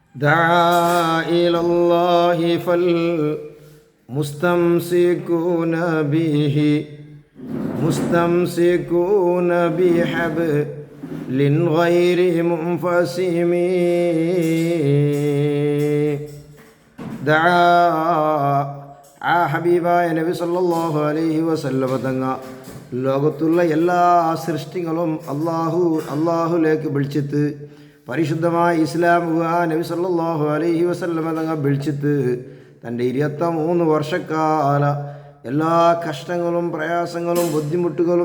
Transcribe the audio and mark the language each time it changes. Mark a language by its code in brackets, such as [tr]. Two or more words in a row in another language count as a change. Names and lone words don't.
[ar] دعا إلى الله فالمستمسكون به مستمسكون بحبل غير منفسم دعا [ml] ഹബീബായ നബി [ar] صلى الله عليه وسلم [ml] തങ്ങ ലോകത്തുള്ള എല്ലാ സൃഷ്ടികളും അള്ളാഹുലേക്ക് വിളിച്ചിട്ട് പരിശുദ്ധമായ ഇസ്ലാം നബി [ar] صلى الله عليه وسلم [ml] തങ്ങ വിളിച്ചിട്ട് തൻ്റെ 23 വർഷക്കാല എല്ലാ കഷ്ടങ്ങളും പ്രയാസങ്ങളും ബുദ്ധിമുട്ടുകളും